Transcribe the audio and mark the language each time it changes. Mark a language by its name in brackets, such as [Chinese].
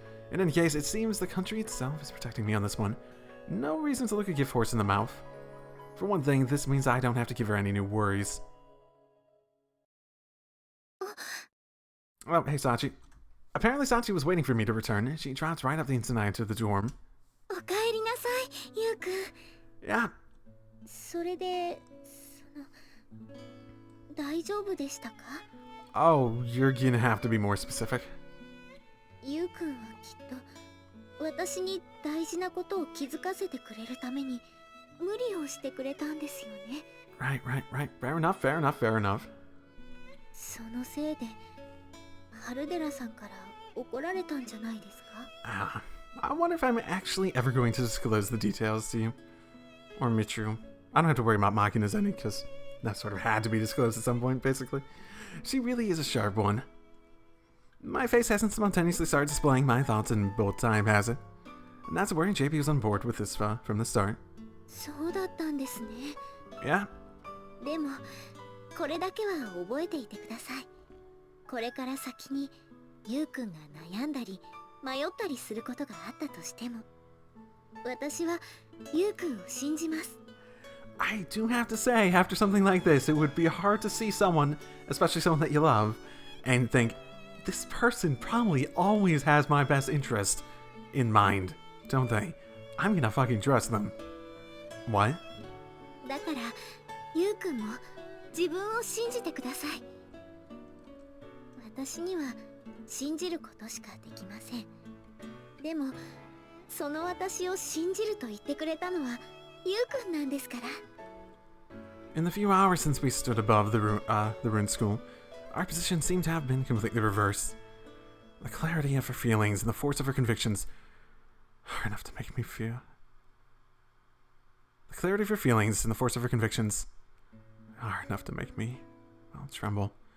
[English] In any case, it seems the country itself is protecting me on this one. No reason to look a gift horse in the mouth. For one thing, this means I don't have to give her any new worries. Oh, hey Sachi. Apparently Sachi was waiting for me to return. She dropped right up the inside to the dorm. [Japanese] おかえりなさい、ゆうくん。 [English] Yeah. [Japanese] それで、大丈夫でしたか？ [English] Oh, you're gonna have to be more specific. [Japanese] ゆうくんはきっと私に大事なことを気づかせてくれるために無理をしてくれたんですよね。 [English] Right. Fair enough. [Japanese] そのせいで春寺さんから怒られたんじゃないですか？ [English] I wonder if I'm actually ever going to disclose the details to you. Or Mitru. I don't have to worry about Makina's ending, because that sort of had to be disclosed at some point, basically. She really is a sharp one. My face hasn't spontaneously started displaying my thoughts in both time, has it? And that's where JP was on board with this from the start. [Japanese] そうだったんですね。 [English] Yeah. [Japanese] でもこれだけは覚えていてください。これから先にゆうくんが悩んだり迷ったりすることがあったとしても、私はゆうくんを信じます。 [English] I do have to say, after something like this, it would be hard to see someone, especially someone that you love, and think, this person probably always has my best interest in mind, don't they? I'm gonna fucking trust them. What? [Japanese] だからゆうくんも自分を信じてください。私には信じることしかできません。でもその私を信じると言ってくれたのはゆうくんなんですから。 [English] In the few hours since we stood above the ruined school, our position seemed to have been completely reversed. The clarity of her feelings and the force of her convictions are enough to make me feel. The clarity of her feelings and the force of her convictions are enough to make me, well, tremble.